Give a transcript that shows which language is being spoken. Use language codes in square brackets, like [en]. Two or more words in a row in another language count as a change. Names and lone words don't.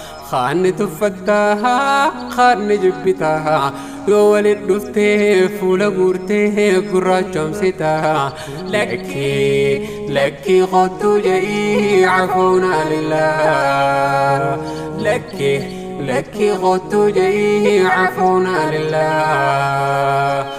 [om] kaan ni tuffatta, kaan ni jibbita. Yoo walit dhuftee fuula guurtee gurraachomsita. Lakki, lakki kottu je'i, [ar] عفونا لله. [om] Lakki, lakki kottu je'i, [ar] عفونا لله.